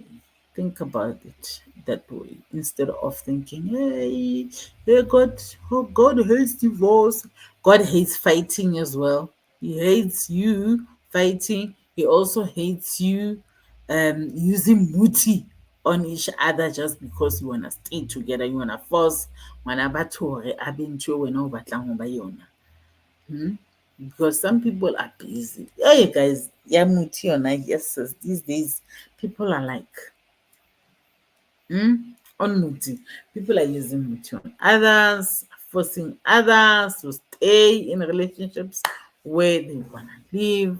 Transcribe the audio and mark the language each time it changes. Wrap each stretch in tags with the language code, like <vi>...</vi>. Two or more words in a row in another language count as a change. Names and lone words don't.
<en>Think about it that way instead of thinking, hey, God hates divorce. God hates fighting as well. He hates you fighting. He also hates you using muti on each other just because you wanna stay together. You wanna force</en> <st>ngwana batho hore a be ntho eo wena o batlang ho ba yona.</st> <en>Because some people are busy. Hey guys, yeah, muti on yes, sis, these days people are like on muti. People are using muti on others, forcing others to stay in relationships where they wanna live.</en>